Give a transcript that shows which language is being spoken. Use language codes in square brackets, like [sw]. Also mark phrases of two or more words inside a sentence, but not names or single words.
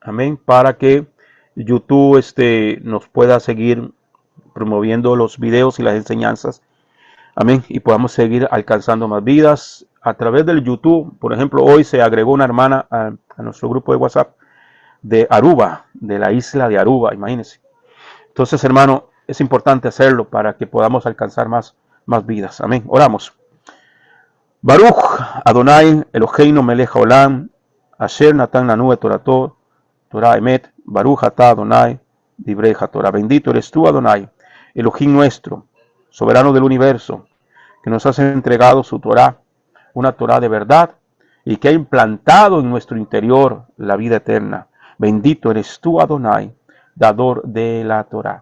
[es] amén, para que YouTube nos pueda seguir promoviendo los videos y las enseñanzas, amén, y podamos seguir alcanzando más vidas a través del YouTube. Por ejemplo, hoy se agregó una hermana a nuestro grupo de WhatsApp de Aruba, de la isla de Aruba, imagínense. Entonces, hermano, es importante hacerlo para que podamos alcanzar más vidas. Amén. Oramos. [he] ברוך אדוני אלוהינו מלך העולם, אשר נתן לנו את תורתו, תורת אמת, ברוך אתה אדוני דברי תורה. [es] Bendito eres tú, Adonai, Elohim nuestro, soberano del universo, que nos has entregado su Torah, una Torah de verdad, y que ha implantado en nuestro interior la vida eterna. Bendito eres tú, Adonai, dador de la Torah.